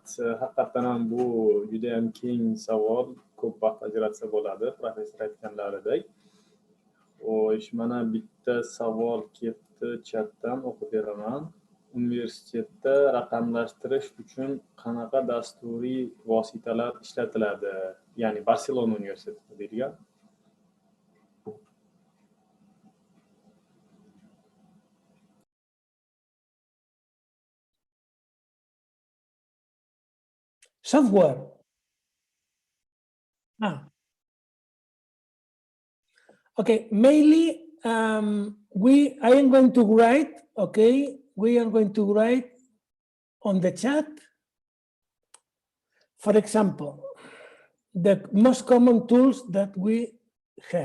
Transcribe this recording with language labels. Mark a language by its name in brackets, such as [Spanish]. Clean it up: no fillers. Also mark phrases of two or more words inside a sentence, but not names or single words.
[Uzbek] Haqiqatan ham bu juda ham keng savol, ko'p vaqt ajratsa bo'ladi, professor aytganlaridek. Xo'sh, mana bitta savol keldi, chatdan o'qib beraman. Universitetda raqamlashtirish uchun qanaqa dasturiy vositalar ishlatiladi? Ya'ni Barselona universitetida deyilgan. [English] Software. Okay, mainly I am going to write, okay, we are going to write on the chat, for example, the most common tools that we have.